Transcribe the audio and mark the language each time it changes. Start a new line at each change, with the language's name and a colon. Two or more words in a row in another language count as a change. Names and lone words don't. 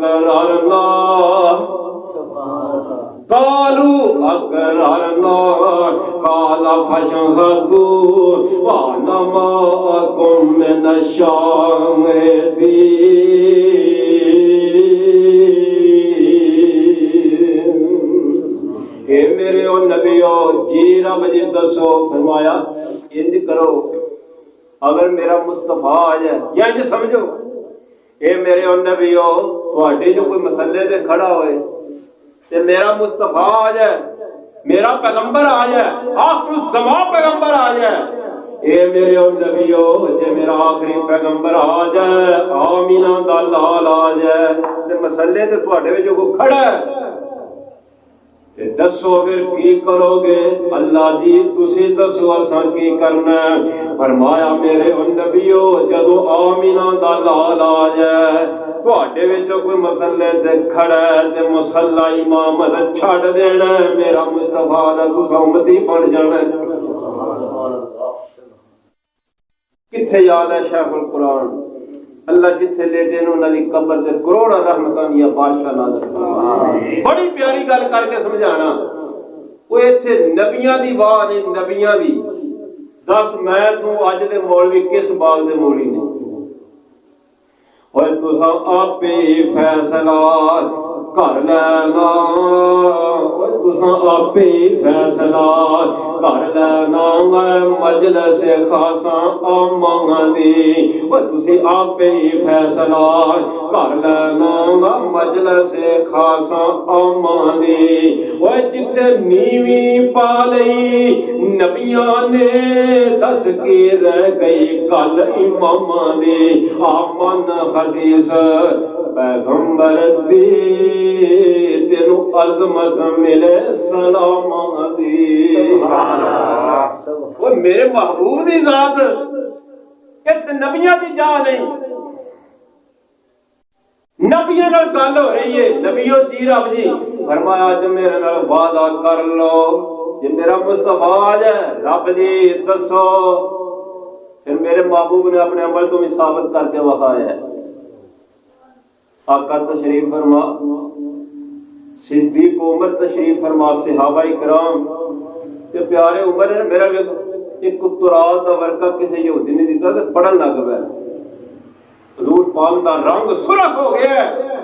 Arabic: أَقْرَرْنَا قَالَ فَاشْهَدُوا وَأَنَا مَعَكُمْ مِنَ الشَّاهِدِينَ
Punjabi: اے میرے او نبیو جی رب جی دسو فرمایا انج کرو اگر میرا مصطفیٰ آ جائے یا انج سمجھو اے میرے او نبیو تواڈے جو کوئی مسئلے تے کھڑا ہوئے تے میرا مصطفیٰ آ جائے میرا پیغمبر آ جائے آخر الزمان پیغمبر آ جائے اے میرے او نبیو جے میرا آخری پیغمبر آ جائے آمینہ دا لال آ جائے تے مسئلے تے تواڈے وچ جو کوئی کھڑا ہے دسو پھر کی کرو گے اللہ جی تسی دسو اساں کی کرنا ہے فرمایا میرے نبیو جدو آمینہ دا لال آ جائے تواڈے وچوں کوئی مسئلے تے کھڑا ہے تے مصلی امامت چھڈ دینا ہے میرا مصطفیٰ دا تساں امتی بن جانا ہے کتھے یاد ہے شیخ القرآن اللہ جتھے لیٹے نے انہاں دی قبر تے کروڑاں رحمتاں دی بارشاں نازل فرمائے بڑی پیاری گل کر کے سمجھانا او ایتھے نبیاں دی واہ نے نبیاں دی دس میں تو اج دے مولوی کس باغ دے مولی نے اوے تساں آپے فیصلہ کر لینا اوے تساں آپے فیصلہ کر لینا مجلس خاصا آمان دی اوے تسی آپے فیصلہ کر لینا مجلس خاصا آمان دی اوے جتھے نیوی پا لئی نبیاں نے دس کے رہ گئی گل امام دی آمن حدیث پیغمبر دی تینو عظمت ملے سلام دی وہ میرے محبوب دی ذات اتنے نبیاں دی جا نہیں نبیاں نال گل ہو رہی ہے نبیو جی رب جی فرمایا اج میرے نال وعدہ کر لو جے میرا مصطفیٰ آ جائے رب جی دسو پھر میرے محبوب نے اپنے عمل تو بھی ثابت کر کے وخایا ہے آقا تشریف فرما صدیق عمر تشریف فرما صحابہ کرام تے پیارے عمر نے میرا ایک قرآن دا ورقہ کسی یہودی نے دیتا تے پڑھن لگ پیا، حضور پاک دا رنگ سرخ ہو گیا ہے،